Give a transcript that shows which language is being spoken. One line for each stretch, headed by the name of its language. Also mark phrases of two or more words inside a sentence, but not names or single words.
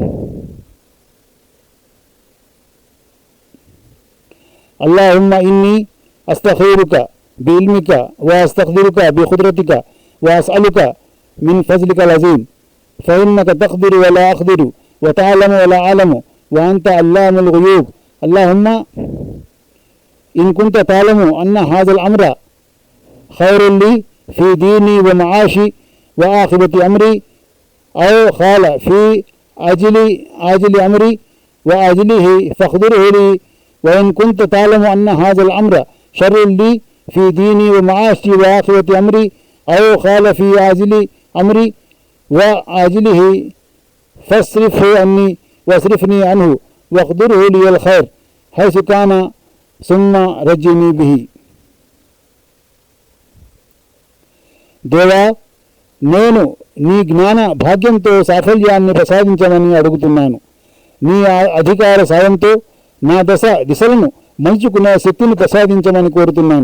Arabic: اللهم إني أستخيرك بعلمك وأستقدرك بقدرتك وأسألك من فضلك العظيم فإنك تقدر ولا أقدر وتعلم ولا أعلم وأنت علام الغيوب. اللهم إن كنت تعلم أن هذا الأمر خير لي في ديني ومعاشي وآخرة أمري أو خال في عاجل أمري وآجله فاقدره لي، وإن كنت تعلم أن هذا الأمر شر لي في ديني ومعاشي وآخرة أمري أو خال في عاجل أمري وآجله فاصرفه عني واصرفني عنه واقدره لي الخير حيث كان ثم رجني به.
Telugu: దేవా, నేను నీ జ్ఞాన భాగ్యంతో సాఫల్యాన్ని ప్రసాదించమని అడుగుతున్నాను. నీ అధికార సాయంతో నా దిశలను మలుచుకునే శక్తిని ప్రసాదించమని కోరుతున్నాను.